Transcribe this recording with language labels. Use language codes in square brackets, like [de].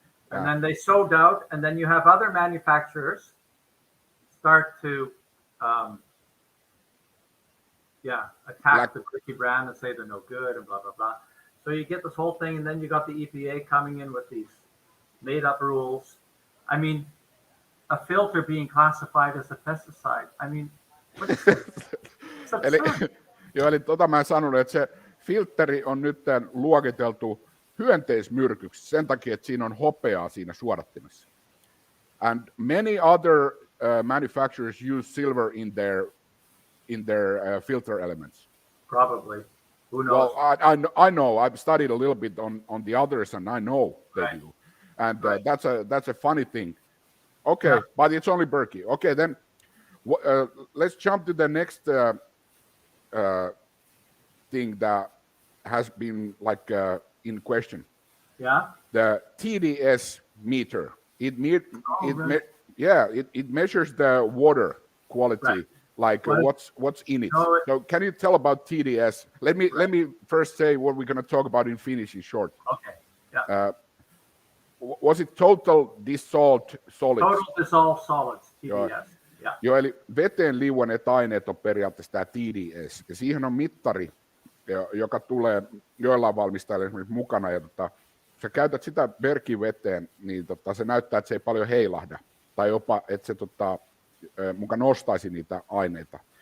[en] And then they sold out, and then you have other manufacturers start to, attack the Berkey brand and say they're no good and blah, blah, blah. So you get this whole thing, and then you got the EPA coming in with these made-up rules. I mean, a filter being classified as a pesticide. I mean, what is this? It's absurd. [fi] Eli mä en sanonut, että se filtteri on nyt luokiteltu hyönteismyrkyksi sen takia, että siinä on hopeaa siinä suodattimessa. [en] and many other manufacturers use silver in their filter elements. Probably. Who knows? Well, I know. I've studied a little bit on the others, and I know they do. And that's a funny thing. Okay, but it's only Berkey. Okay, then let's jump to the next thing that has been like in question. Yeah. The TDS meter. It measures the water quality, like what's in it. So can you tell about TDS? Let me first say what we're going to talk about in Finnish in short. Okay. Yeah. Was it total dissolved solids? Total dissolved solids, TDS. [fi] Joo, eli veteen liuenneet aineet on periaatteessa tämä TDS. Ja siihen on mittari, joka tulee joillain valmistajilla esimerkiksi mukana. Ja sä käytät sitä Berkey-veteen, niin se näyttää, että se ei paljon heilahda. Tai jopa, että se muka nostaisi niitä aineita.